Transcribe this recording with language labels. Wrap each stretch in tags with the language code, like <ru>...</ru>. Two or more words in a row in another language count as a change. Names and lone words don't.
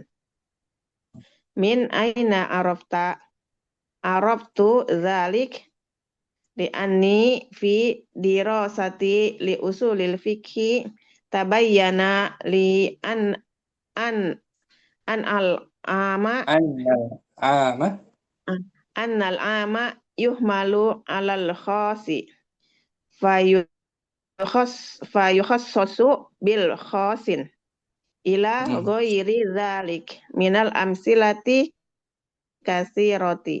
<ar>من أين عرفت ذلك لأني في دراستي لأصول الفقه تبين لي أن العام أن العام يحمل على الخاص فيخصص بالخاص إلى غير ذلك من الأمثلة الكثيرة.</ar>